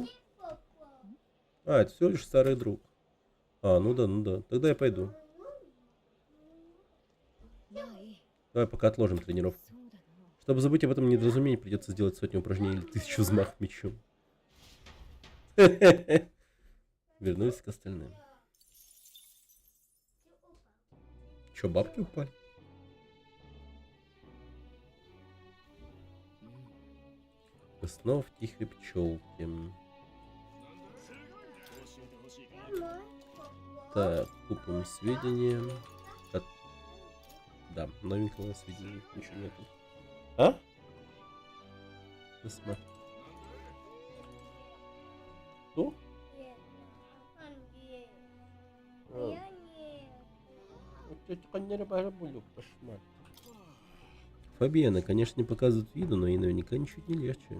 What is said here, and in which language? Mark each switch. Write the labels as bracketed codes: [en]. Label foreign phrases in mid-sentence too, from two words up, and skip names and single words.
[ru] Это всего лишь старый друг. Ну да. Тогда я пойду. [ja] まあいい [ru] Давай пока отложим тренировку. [ja] そうだな [ru] Чтобы забыть об этом недоразумении, придется сделать сотню упражнений или 1000 взмахов мечом. Вернулись к остальным. Че, бабки упали? Мы снова в тихой пчелке. [ja] 教えてほしいか？ [ru] Так, купим сведения. Да, новенького сведения ничего нету. Посмотри. Что? Фабиана, конечно, не показывает виду, но ей наверняка ничуть не легче.